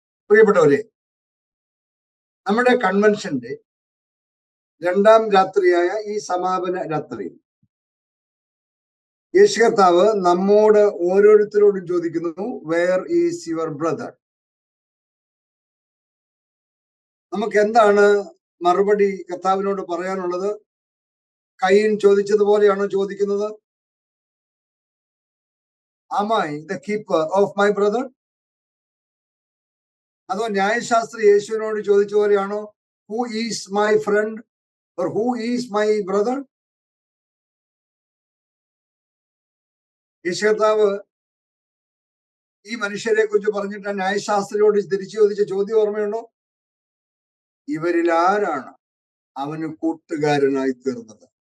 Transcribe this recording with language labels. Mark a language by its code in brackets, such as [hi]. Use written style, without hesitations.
[ml] പ്രിയപ്പെട്ടവരെ, നമ്മുടെ കൺവെൻഷന്റെ 2ാം രാത്രിയായ ഈ സമാപന രാത്രി യേശു കർത്താവ് നമ്മോട് ഓരോരുത്തരോടും ചോദിക്കുന്നു, [en] Where is your brother? [ml] നമുക്ക് എന്താണ് മറുപടി കർത്താവിനോട് പറയാനുള്ളത്? കയീൻ ചോദിച്ചതുപോലെയാണോ ചോദിക്കുന്നത്? [en] Am I the keeper of my brother? [ml] അതോ ന്യായശാസ്ത്രി യേശുവിനോട് ചോദിച്ച പോലെയാണോ, [en] who is my friend or who is my brother? [ml] യേശു കർത്താവ് ഈ മനുഷ്യരെ കുറിച്ച് പറഞ്ഞിട്ട് ന്യായശാസ്ത്രിയോട് തിരിച്ചു ചോദിച്ച ചോദ്യം ഓർമ്മയുണ്ടോ? ഇവരിൽ ആരാണ് അവന് കൂട്ടുകാരനായി തീർന്നത്?